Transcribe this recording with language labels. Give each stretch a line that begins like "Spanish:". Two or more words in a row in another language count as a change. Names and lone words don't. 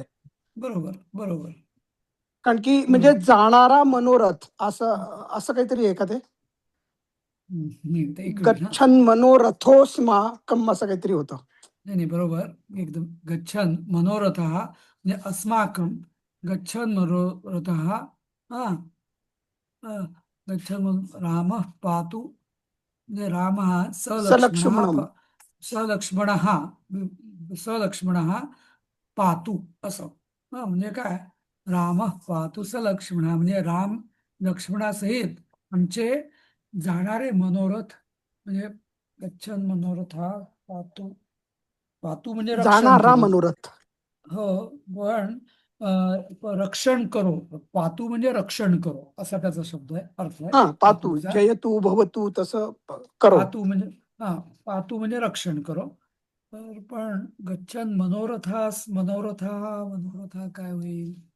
Marathi: बरोबर बरोबर कारण की म्हणजे बरोबर. जाणारा मनोरथ असं असं काहीतरी आहे का ते? नाही, ते एक मिनिट हा.
Sanskrit: गच्छन मनोरथोस्माकम
Marathi: असं काहीतरी होतं. नाही नाही, बरोबर एकदम.
Sanskrit: गच्छन मनोरथ
Marathi: म्हणजे
Sanskrit: अस्माकं गच्छन मनोरथ.
Marathi: हा अ,
Sanskrit: गच्छन रामः पातु
Marathi: म्हणजे
Sanskrit: रामः सलक्ष्मणः सलक्ष्मणम. सलक्ष्मणः पातु असं.
Marathi: म्हणजे काय,
Sanskrit: रामः पातु सलक्ष्मणः
Marathi: म्हणजे राम लक्ष्मणासहित आमचे जाणारे मनोरथ.
Sanskrit: म्हणजे गच्छन मनोरथा पातु.
Marathi: पातू म्हणजे रक्षण जाणारा करो. मनोरथ. हो, पण रक्षण करो. पातू म्हणजे रक्षण करो असा त्याचा शब्द आहे, अर्थ आहे हा पातू पातूचा.
Sanskrit: जयतू भवतू
Marathi: तसं करो. पातू म्हणजे हा, पातू म्हणजे रक्षण करो. तर पण
Sanskrit: गच्छन मनोरथा
Marathi: काय होईल?